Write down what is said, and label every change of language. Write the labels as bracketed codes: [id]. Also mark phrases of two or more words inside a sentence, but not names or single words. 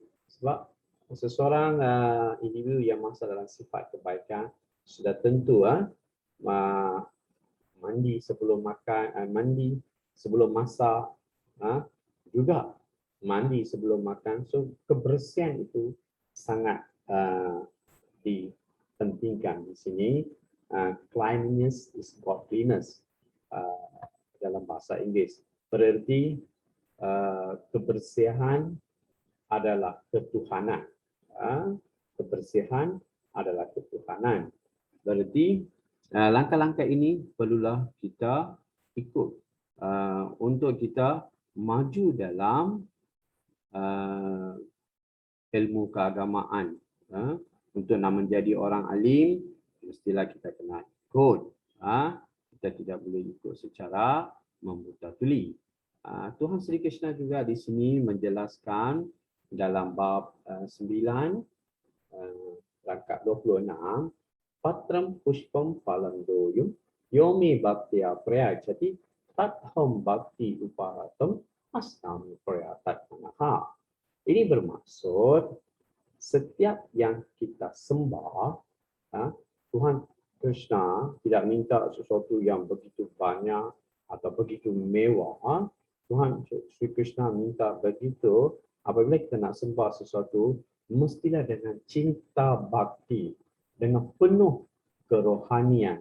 [ms] Sebab seseorang individu yang masak dalam sifat kebaikan sudah tentu mandi sebelum makan, mandi sebelum masak, juga mandi sebelum makan. So kebersihan itu sangat dipentingkan di sini. [en] Cleanliness is godliness [ms] dalam bahasa Inggeris. Berarti kebersihan adalah ketuhanan. Kebersihan adalah ketuhanan. Berarti langkah-langkah ini perlulah kita ikut untuk kita maju dalam ilmu keagamaan. Untuk nak menjadi orang alim, mestilah kita kena ikut. Kita tidak boleh ikut secara membuta-tuli. Tuhan Sri Krishna juga di sini menjelaskan dalam bab 9, rangkap 26, [sa] Patram pushpam phalandoyum yomi bhaktiya prayachati tatham bhakti uparatam asnami prayatat manaha. [ms] Ini bermaksud setiap yang kita sembah, Tuhan Krishna tidak minta sesuatu yang begitu banyak atau begitu mewah. Tuhan Sri Krishna minta begitu, apabila kita nak sembah sesuatu, mestilah dengan cinta bakti, dengan penuh kerohanian.